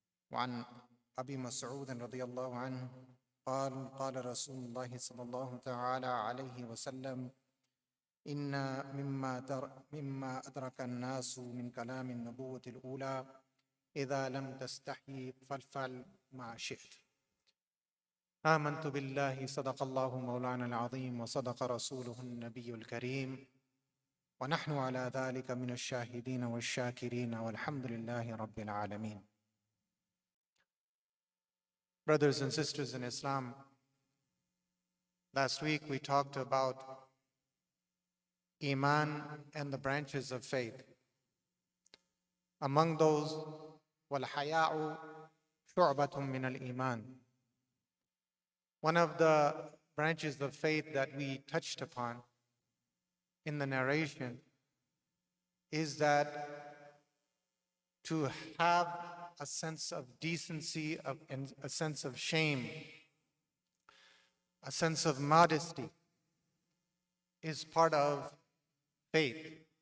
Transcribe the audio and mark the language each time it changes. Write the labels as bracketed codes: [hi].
[ar] وعن أبي مسعود رضي الله عنه قال رسول الله صلى الله تعالى عليه وسلم: إن مما أدرك الناس من كلام النبوة الأولى إذا لم تستحي فافعل ما شئت. آمنت بالله صدق الله مولانا العظيم وصدق رسوله النبي الكريم ونحن على ذلك من الشاهدين والشاكرين والحمد لله رب العالمين. [en] Brothers and sisters in Islam, last week we talked about Iman and the branches of faith. Among those, [ar] وَالْحَيَاءُ شُعْبَةٌ مِّنَ الْإِيمَانِ. [en] One of the branches of faith that we touched upon in the narration is that to have a sense of decency and a sense of shame, a sense of modesty is part of faith.